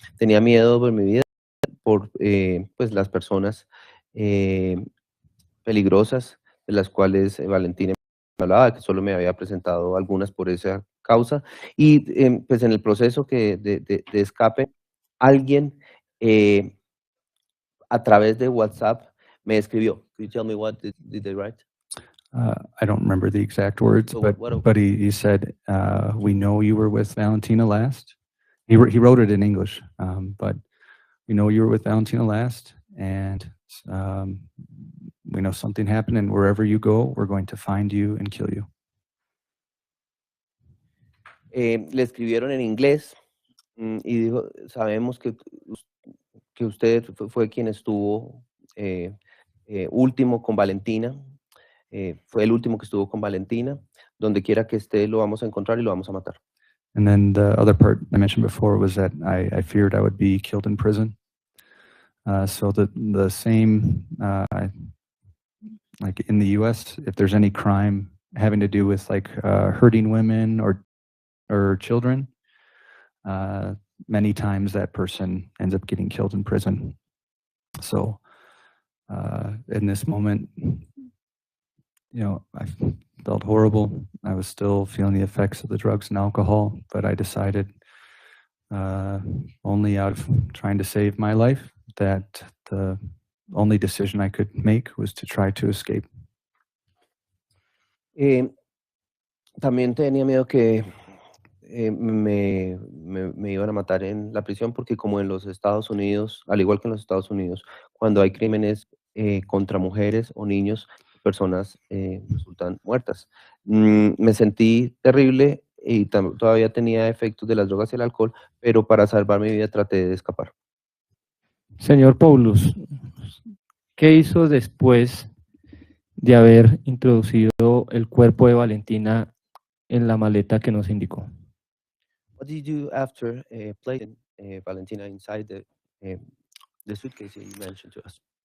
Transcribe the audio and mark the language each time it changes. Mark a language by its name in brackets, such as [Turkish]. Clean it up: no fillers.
[Spanish] Tenía miedo por mi vida, por pues las personas peligrosas de las cuales Valentina me hablaba, que solo me había presentado algunas por esa causa. Y pues en el proceso de escape, alguien a través de WhatsApp me escribió. [English] Could you tell me what did they write? I don't remember the exact words, So but he said, "We know you were with Valentina last." He wrote it in English, but we know you were with Valentina last, and we know something happened, and wherever you go, we're going to find you and kill you. [Spanish] Le escribieron en inglés y dijo, sabemos que usted fue quien estuvo último con Valentina. Fue el último que estuvo con Valentina. Donde quiera que esté, lo vamos a encontrar y lo vamos a matar. [English] And then the other part I mentioned before was that I feared I would be killed in prison. So the same, like in the U.S., if there's any crime having to do with like hurting women or children, many times that person ends up getting killed in prison. So in this moment, I felt horrible. I was still feeling the effects of the drugs and alcohol, but I decided, only out of trying to save my life, that the only decision I could make was to try to escape. [Spanish] También tenía miedo que me iban a matar en la prisión porque como en los Estados Unidos, al igual que en los Estados Unidos, cuando hay crímenes contra mujeres o niños, personas resultan muertas. Me sentí terrible y todavía tenía efectos de las drogas y el alcohol, pero para salvar mi vida traté de escapar. Señor Poulos, ¿qué hizo después de haber introducido el cuerpo de Valentina en la maleta que nos indicó? [English] What did you do after placing Valentina inside the suitcase that you mentioned to us?